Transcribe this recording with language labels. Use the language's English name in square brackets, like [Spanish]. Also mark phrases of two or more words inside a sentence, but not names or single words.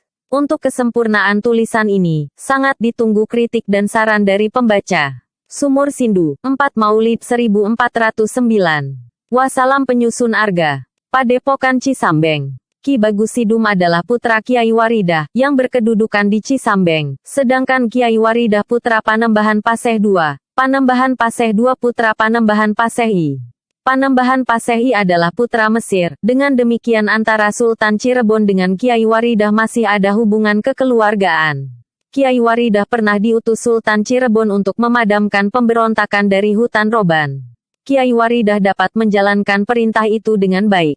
[Indonesian] Untuk kesempurnaan tulisan ini, sangat ditunggu kritik dan saran dari pembaca. Sumur Sindu, 4 Maulid 1409. Wassalam penyusun Arga. Padepokan Cisambeng. Ki Bagus Sidum adalah putra Kiai Waridah, yang berkedudukan di Cisambeng, sedangkan Kiai Waridah putra Panembahan Paseh II, Panembahan Paseh II putra Panembahan Paseh I. Panembahan Paseh I adalah putra Mesir, dengan demikian antara Sultan Cirebon dengan Kiai Waridah masih ada hubungan kekeluargaan. Kiai Waridah pernah diutus Sultan Cirebon untuk memadamkan pemberontakan dari hutan Roban. Kiai Waridah dapat menjalankan perintah itu dengan baik.